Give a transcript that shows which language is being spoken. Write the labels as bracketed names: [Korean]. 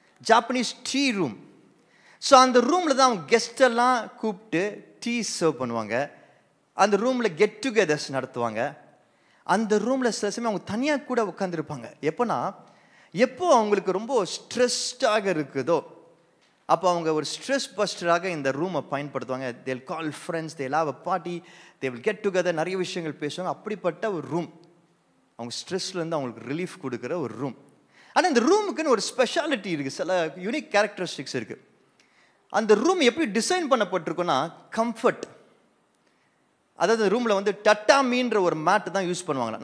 [Tamil] Japanese tea room. So அந்த ரூமில் தான் அவங்க கெஸ்டெல்லாம் கூப்பிட்டு டீ சர்வ் பண்ணுவாங்க. அந்த ரூமில் கெட் டுகெதர்ஸ் நடத்துவாங்க. அந்த ரூமில் சில சமயம் அவங்க தனியாக கூட உட்காந்துருப்பாங்க. எப்போ அவங்களுக்கு ரொம்ப ஸ்ட்ரெஸ்டாக இருக்குதோ அப்போ அவங்க ஒரு ஸ்ட்ரெஸ் பஸ்டராக இந்த ரூமை பயன்படுத்துவாங்க. [English] they will call friends, they will have a party, they will get together, [Tamil] நிறைய விஷயங்கள் பேசுவாங்க. அப்படிப்பட்ட ஒரு ரூம், அவங்க ஸ்ட்ரெஸ்லேருந்து அவங்களுக்கு ரிலீஃப் கொடுக்குற ஒரு ரூம். ஆனால் இந்த ரூமுக்குன்னு ஒரு ஸ்பெஷாலிட்டி இருக்குது, சில யூனிக் கேரக்டரிஸ்டிக்ஸ் இருக்குது. அந்த ரூம் எப்படி டிசைன் பண்ணப்பட்டிருக்குன்னா கம்ஃபர்ட். அதாவது ரூமில் வந்து டட்டாமின்ற ஒரு மேட்டு தான் யூஸ் பண்ணுவாங்க.